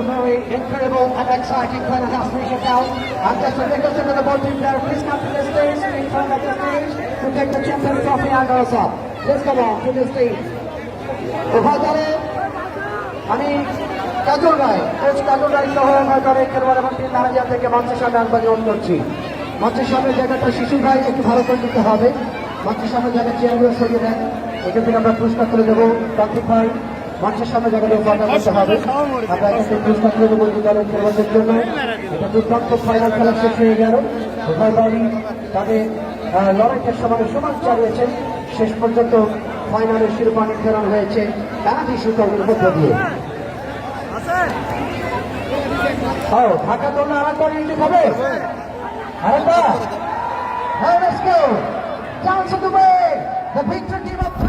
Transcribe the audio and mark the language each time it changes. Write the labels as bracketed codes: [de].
[en] very incredible and exciting final aspiration now. And just a request to the ball team there, please come to the stage, in front of the stage, to take the champion trophy and also. Let's come on to the stage. [bn] উভয় দলে আমি কাজল রায়, coach কাজল রায় সহ উভয় দলের খেলোয়াড় এবং team manager থেকে মঞ্চের সামনে আহ্বান গ্রহণ করছি। মঞ্চের সামনে জায়গাটা শিশু ভাই একটু ভালো করে দিতে হবে। মঞ্চের সামনে জায়গা চেয়ারগুলো সরিয়ে দেন, এখান থেকে আমরা পুরস্কার করে দেবো। তান্ত্রিক ভাই মঞ্চের সামনে জায়গাটা উপাদান করতে হবে। আমরা এখান থেকে পুরস্কার করে দেবো দুই দলের খেলোয়াড়দের জন্য। এটা দুর্দান্ত ফাইনাল খেলা শেষ হয়ে গেল। উভয় দলই তাদের লড়াইটার সমান চালিয়েছেন। শেষ পর্যন্ত ফাইনালের শিরোপা নির্ধারণ হয়েছে পেনাল্টি শুটআউটের মধ্য দিয়ে। ঢাকা দল আরেকবার নিতে হবে, আরেকবার। [en] Let's go! Down to the way! The victor team of